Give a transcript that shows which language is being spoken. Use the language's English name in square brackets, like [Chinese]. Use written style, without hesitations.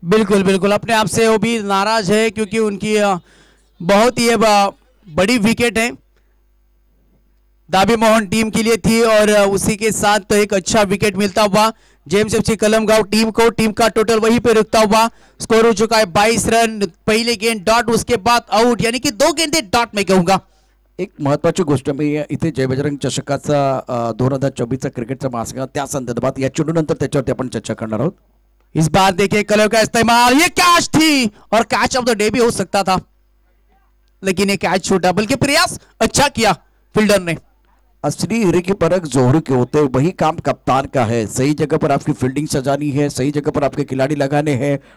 [Hindi] बिल्कुल बिल्कुल, अपने आप से वो भी नाराज है क्योंकि उनकी बहुत ही बड़ी विकेट है, दाबी मोहन टीम के लिए थी, और उसी के साथ तो एक अच्छा विकेट मिलता हुआ जेम्स एफसी कलमगांव टीम को. टीम का टोटल वहीं पे रुकता हुआ. स्कोर हो चुका है 22 रन. पहले गेंद डॉट, उसके बाद आउट, यानी कि 2 गेंदे डॉट में कहूंगा. [Marathi] एक महत्वाची गोष्ट मी इथे जय बजरंग चषकाचा 2024चा क्रिकेटचा महासंघ त्या संदर्भात या चेंडूनंतर त्याच्यावरती आपण चर्चा करणार आहोत. [Hindi] इस बार देखिए कलर का इस्तेमाल, ये कैच थी और कैच ऑफ द डे भी हो सकता था, लेकिन ये कैच छूटा. बल्कि प्रयास अच्छा किया फील्डर ने. असली हीरे की परख जोहर के होते हैं, वही काम कप्तान का है. सही जगह पर आपकी फील्डिंग सजानी है, सही जगह पर आपके खिलाड़ी लगाने हैं.